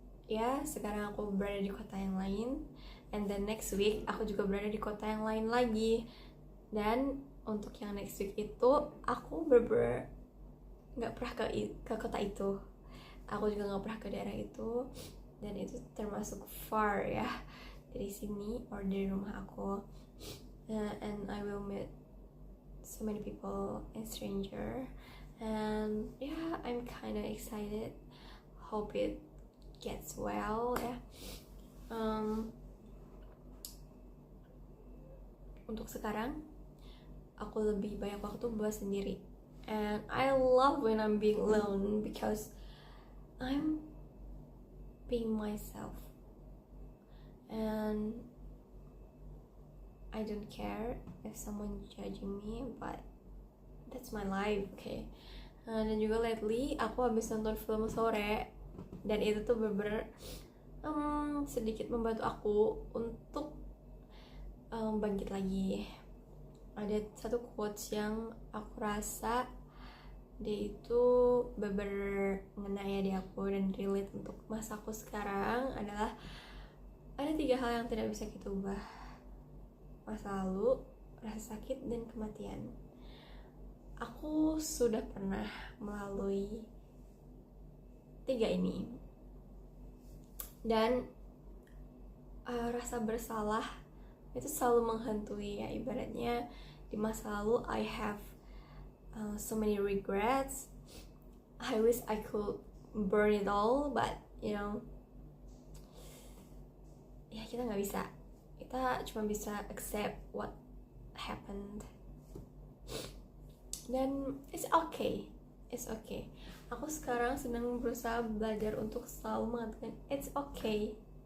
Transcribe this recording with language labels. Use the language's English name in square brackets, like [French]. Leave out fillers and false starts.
[Indonesian] Ya, sekarang aku berada di kota yang lain, [English] and then next week [Indonesian] aku juga berada di kota yang lain lagi. Dan untuk yang [English] next week [Indonesian] itu aku nggak pernah ke kota itu, aku juga nggak pernah ke daerah itu, dan itu termasuk far ya dari sini or dari rumah aku. [English] And I will meet so many people and stranger, and yeah, I'm kinda excited, hope it gets well ya. [Indonesian] Untuk sekarang aku lebih banyak waktu buat sendiri, [English] and I love when I'm being alone because I'm being myself, and I don't care if someone judging me, but that's my life, okay. [Indonesian] Dan juga lately aku habis nonton film sore, dan itu tuh bener-bener sedikit membantu aku untuk bangkit lagi. Ada satu quotes yang aku rasa dia itu bener-bener ngena ya di aku dan relate untuk masa aku sekarang, adalah ada 3 hal yang tidak bisa kita ubah: masa lalu, rasa sakit, dan kematian. Aku sudah pernah melalui 3 ini, dan rasa bersalah itu selalu menghantui ya. Ibaratnya di masa lalu [English] I have so many regrets, I wish I could burn it all, but you know, [Indonesian] ya kita nggak bisa, kita cuma bisa [English] accept what happened, dan it's okay. [Indonesian] Aku sekarang sedang berusaha belajar untuk selalu mengatakan [English] it's okay.